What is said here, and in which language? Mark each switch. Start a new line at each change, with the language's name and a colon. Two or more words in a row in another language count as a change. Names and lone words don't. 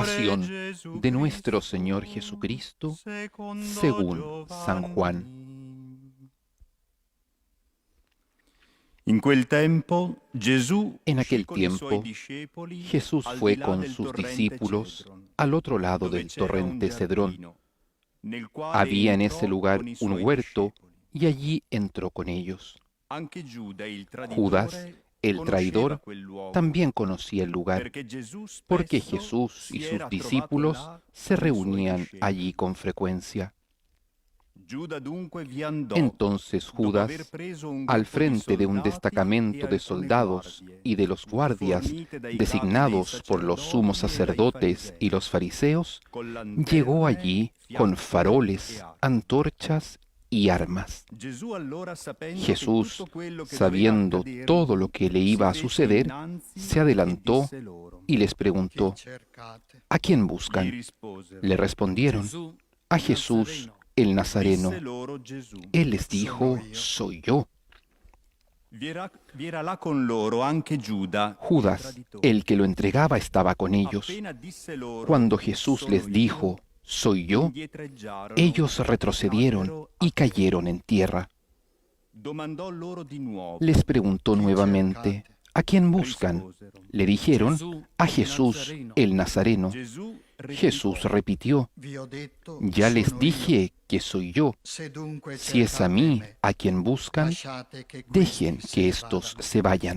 Spanish: Pasión
Italian: Gesù
Spanish: de nuestro Señor Jesucristo, según San Juan.
Italian: In quel tempo Gesù
Spanish: En aquel
Italian: uscì con i suoi
Spanish: tiempo,
Italian: discepoli
Spanish: Jesús
Italian: al
Spanish: fue
Italian: di là
Spanish: con
Italian: del
Spanish: sus
Italian: torrente
Spanish: discípulos
Italian: Cedron,
Spanish: al otro lado
Italian: dove
Spanish: del
Italian: c'era un
Spanish: torrente Cedrón.
Italian: giardino, nel quale
Spanish: Había en
Italian: entrò
Spanish: ese lugar
Italian: con i
Spanish: un
Italian: suoi
Spanish: huerto
Italian: discepoli.
Spanish: y allí entró con ellos.
Italian: Anche Giuda, il
Spanish: Judas,
Italian: traditore,
Spanish: el
Italian: conosceva
Spanish: traidor,
Italian: quel luogo,
Spanish: también conocía el lugar,
Italian: perché Gesù
Spanish: porque
Italian: spesso
Spanish: Jesús y
Italian: si
Spanish: sus
Italian: era trovato
Spanish: discípulos
Italian: là
Spanish: se
Italian: con i suoi
Spanish: reunían
Italian: discepoli.
Spanish: allí con frecuencia.
Italian: Giuda dunque vi andò,
Spanish: Entonces
Italian: dopo
Spanish: Judas,
Italian: aver preso un
Spanish: al
Italian: gruppo di
Spanish: frente de un
Italian: soldati
Spanish: destacamento
Italian: e
Spanish: de
Italian: alcune
Spanish: soldados
Italian: guardie,
Spanish: y de los guardias
Italian: fornite dai capi dei
Spanish: designados por los sumos
Italian: sacerdoti e dai
Spanish: sacerdotes y
Italian: farisei,
Spanish: los fariseos,
Italian: con
Spanish: llegó
Italian: lanterne,
Spanish: allí con
Italian: fiaccole
Spanish: faroles,
Italian: e acqua.
Spanish: antorchas y armas.
Italian: Gesù allora, sapendo
Spanish: Jesús,
Italian: che tutto quello che
Spanish: sabiendo
Italian: doveva accadere,
Spanish: todo lo que le iba a
Italian: si fece
Spanish: suceder,
Italian: innanzi
Spanish: se adelantó
Italian: e disse loro:
Spanish: y les preguntó, ¿a quién
Italian: Gli
Spanish: buscan?
Italian: risposero:
Spanish: Le respondieron,
Italian: Gesù,
Spanish: a Jesús el Nazareno.
Italian: Disse loro Gesù:
Spanish: Él les dijo, soy yo.
Italian: vi era là con loro anche Giuda, il
Spanish: Judas,
Italian: traditore.
Spanish: el que lo entregaba, estaba con ellos.
Italian: Appena disse loro:
Spanish: Cuando Jesús
Italian: "Sono
Spanish: les
Italian: io",
Spanish: dijo, soy yo,
Italian: indietreggiarono
Spanish: ellos
Italian: e
Spanish: retrocedieron
Italian: caddero
Spanish: y
Italian: a
Spanish: cayeron en tierra.
Italian: Domandò loro di nuovo:
Spanish: Les preguntó nuevamente, ¿A quién buscan? Le dijeron, a Jesús el Nazareno. Jesús repitió, ya les dije que soy yo. Si es a mí a quien buscan, dejen que éstos se vayan.